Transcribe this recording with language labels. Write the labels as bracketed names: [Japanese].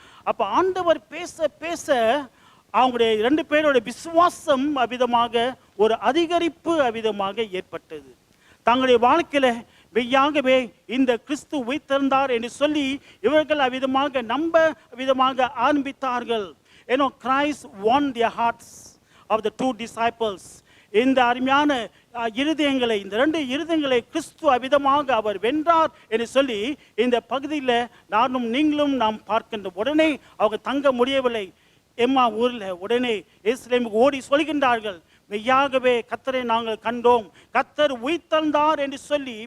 [Tamil] அப்ப ஆண்டவர் பேச அவங்களுடைய 2 பேரோட விசுவாசம் அவிதமாக ஒரு அதிகரிப்பு அவிதமாக ஏற்பட்டது. தங்களுடைய வாழ்க்கையில மெய்யாகவே இந்த கிறிஸ்து உயிர்த்தெழுந்தார் என்று சொல்லி இவர்கள் அவிதமாக நம்ப விதமாக ஆரம்பித்தார்கள். [English] Christ won their hearts of the 2 disciples. [Tamil] இந்த அருமையான இருதயங்களை, இந்த 2 இருதயங்களை கிறிஸ்து அவிதமாக அவர் வென்றார் என்று சொல்லி இந்த பகுதியில் நானும் நீங்களும் நாம் பார்க்கின்ற உடனே அவங்க தங்க முடியவில்லை. எம்மா ஊரில் உடனே எருசலேமுக்கு ஓடி சொல்கின்றார்கள், மெய்யாகவே கர்த்தரை நாங்கள் கண்டோம், கர்த்தர் உயிர்த்தெழுந்தார் என்று சொல்லி.